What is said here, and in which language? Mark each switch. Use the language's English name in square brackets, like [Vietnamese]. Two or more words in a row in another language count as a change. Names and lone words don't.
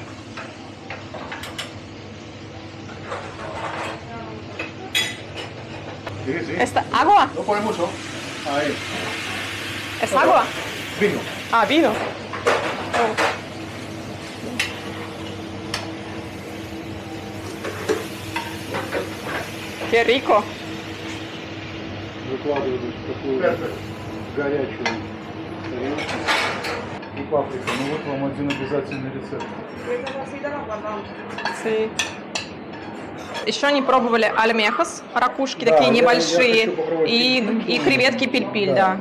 [Spanish] Sí. ¿Esta agua? No pone mucho. Ahí. ¿Es agua? Vino. Ah, vino. Qué rico. [Russian] Горячую и паприка. Ну вот вам один обязательный рецепт. [Spanish] Sí. [Russian] Еще не пробовали альмехос, ракушки такие небольшие, и креветки пильпиль, да.